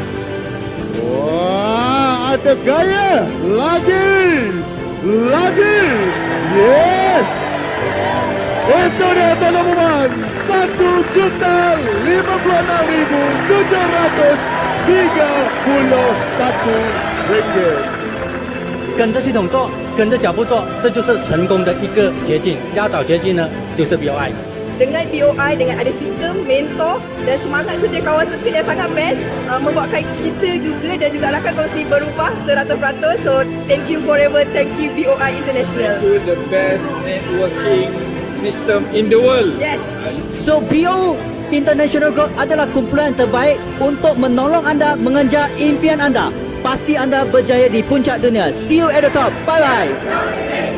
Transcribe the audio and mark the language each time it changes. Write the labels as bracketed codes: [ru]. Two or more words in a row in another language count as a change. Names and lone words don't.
[ms] Wah, ada gaya. Lagi. [en] Yes. [ms] Itu dia tuan-tuan dan puan, RM1,6,731. [zh] 跟着系统做，跟着脚步做，这就是成功的一个捷径。要找捷径呢，就是 BOI。 [ms] Dengan BOI, dengan ada sistem, mentor dan semangat sedia kawan circle yang sangat best, membuatkan kita juga dan juga rakan kongsi berubah 100%. [en] So, thank you forever, thank you BOI International. To the best networking system in the world. Yes. [ms] So BOI International Group adalah kumpulan terbaik untuk menolong anda mengejar impian anda. Pasti anda berjaya di puncak dunia. [en] See you at the top. Bye bye.